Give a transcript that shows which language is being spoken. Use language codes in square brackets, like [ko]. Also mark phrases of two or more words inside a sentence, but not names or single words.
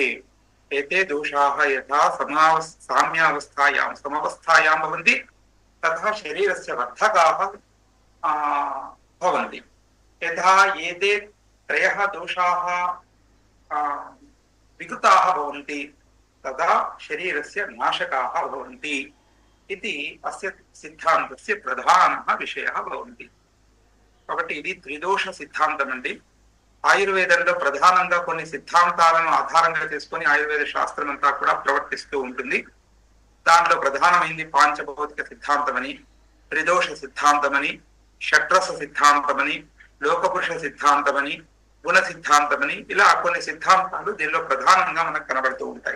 [sa] एते दोषाः यथा साम्यावस्थायां समवस्थायां भवन्ति तथा शरीरस्य वर्धकाः भवन्ति। यथा एते त्रयः दोषाः विकृताः भवन्ति तदा शरीरस्य नाशकाः भवन्ति इति अस्य सिद्धान्तस्य प्रधानः विषयः भवन्ति। [te] కాబట్టి ఇది త్రిదోష సిద్ధాంతం అండి. ఆయుర్వేదంలో ప్రధానంగా కొన్ని సిద్ధాంతాలను ఆధారంగా చేసుకొని ఆయుర్వేద శాస్త్రం అంతా కూడా ప్రవర్తిస్తూ ఉంటుంది. దాంట్లో ప్రధానమైంది పాంచభౌతిక సిద్ధాంతమని, త్రిదోష సిద్ధాంతమని, షట్రస సిద్ధాంతమని, లోకపురుష సిద్ధాంతమని, గుణ సిద్ధాంతమని, ఇలా కొన్ని సిద్ధాంతాలు దీనిలో ప్రధానంగా మనకు కనబడుతూ ఉంటాయి.